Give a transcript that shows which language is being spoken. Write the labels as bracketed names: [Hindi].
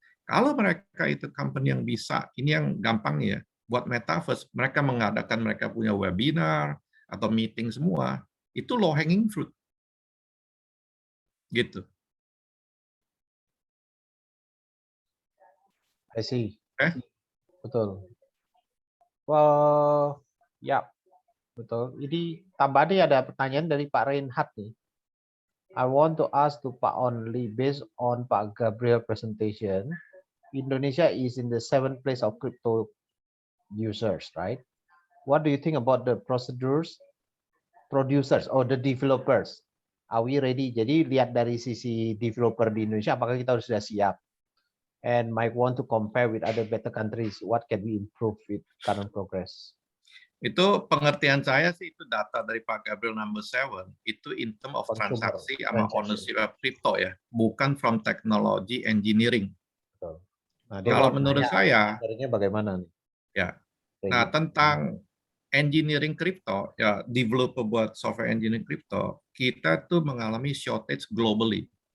[Indonesian] Kalau mereka itu company yang bisa, ini yang gampang ya, buat metaverse, mereka mengadakan mereka punya webinar atau meeting semua, itu low hanging fruit. Gitu. [English] I see. [Indonesian] Betul. Well, ya, betul. Ini tambahannya ada pertanyaan dari Pak Reinhardt nih. [English] I want to ask to Pak Only, based on Pak Gabriel presentation, Indonesia is in the 7th place of crypto users, right? What do you think about the producers or the developers? Are we ready? [Indonesian] Jadi lihat dari sisi developer di Indonesia, apakah kita sudah siap? [English] And might want to compare with other better countries. What can we improve with current progress? [Indonesian] Itu pengertian saya sih itu data dari Pak Gabriel number 7 itu [English] in term of Consumer, [Indonesian] transaksi sama ownership of crypto ya, bukan [English] from technology engineering. [Indonesian] Betul. Nah, kalau menurut saya bagaimana nih? Ya. Nah, tentang engineering crypto ya, developer buat software engineering crypto, kita tuh mengalami [English] shortage globally.